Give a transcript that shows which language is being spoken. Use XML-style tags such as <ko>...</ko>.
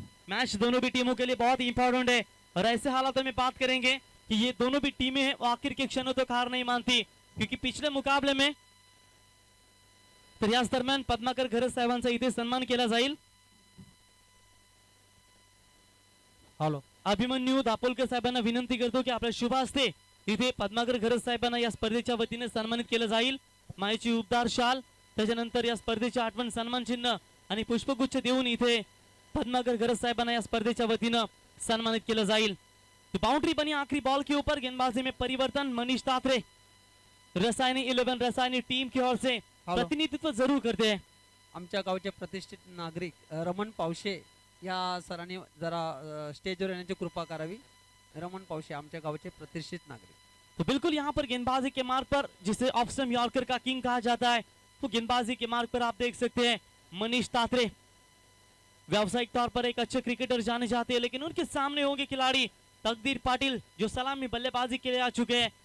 <hi>Match दोनों भी टीमों के लिए बहुत ही इंपॉर्टेंट है, और ऐसे हालातों में बात करेंगे कि ये दोनों भी टीमें हैं वो आखिर के क्षणों तक हार नहीं मानती, क्योंकि पिछले मुकाबले में</hi> <mr>तर याच दरम्यान पद्माकर घरत साहेबांचा इथे सन्मान केला जाईल।</mr> <en>hello</en> <mr>अभिमन्यू दापोलकर साहेबांना विनंती करतो की आपल्या शुभ हस्ते इथे पद्माकर घरत साहेबांना या स्पर्धेच्या वतीने सन्मानित केलं जाईल। मायेची उबदार शाल, त्याच्यानंतर या स्पर्धेचे आठवण सन्मान चिन्ह आणि पुष्पगुच्छ देऊन इथे पद्माकर घरत साहेबांना या स्पर्धेच्या वतीने सम्मानित केलं जाईल।</mr> <hi>तो बाउंड्री बनी आखिरी बॉल के ऊपर, गेंदबाजी में परिवर्तन, मनीष तात्रे रसायनी 11 रसायनी टीम की ओर से प्रतिनिधित्व जरूर करते हैं।</hi> <mr>आमच्या गावचे प्रतिष्ठित नागरिक रमण पावशे या सरांनी जरा स्टेजवर येण्याची कृपा करावी। रमण पावशे आमच्या गावचे प्रतिष्ठित नागरिक।</mr> <hi>तो बिल्कुल यहाँ पर गेंदबाजी के मार्ग पर, जिसे ऑफ स्टंप यॉर्कर का किंग कहा जाता है, तो गेंदबाजी के मार्ग पर आप देख सकते हैं मनीष तात्रे व्यावसायिक तौर पर एक अच्छे क्रिकेटर जाने जाते हैं, लेकिन उनके सामने होंगे खिलाड़ी तकदीर पाटिल जो सलामी बल्लेबाजी के लिए आ चुके हैं।</hi>